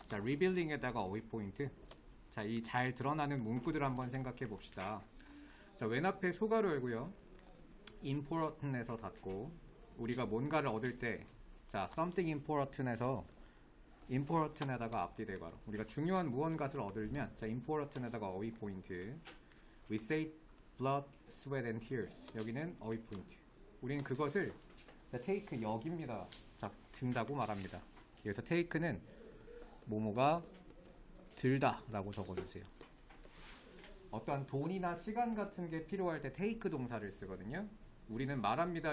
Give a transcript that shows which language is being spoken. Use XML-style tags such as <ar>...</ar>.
<ko>자, revealing에다가 어휘 포인트. 자, 이 잘 드러나는 문구들 한번 생각해 봅시다. 자, 왼 앞에 소가로 열고요. important에서 닫고, 우리가 뭔가를 얻을 때, 자,</ko> <en>something important</en> <ko>에서 important에다가 앞뒤 대괄호. 우리가 중요한 무언가를 얻으면, 자, important에다가 어휘 포인트.</ko> <en>We say blood, sweat and tears.</en> <ko>여기는 어휘 포인트. 우리는 그것을 take 여기입니다. 자, 든다고 말합니다. 여기서 take는 뭐뭐가 들다 라고 적어주세요. 어떠한 돈이나 시간 같은 게 필요할 때 take 동사를 쓰거든요. 우리는 말합니다.</ko>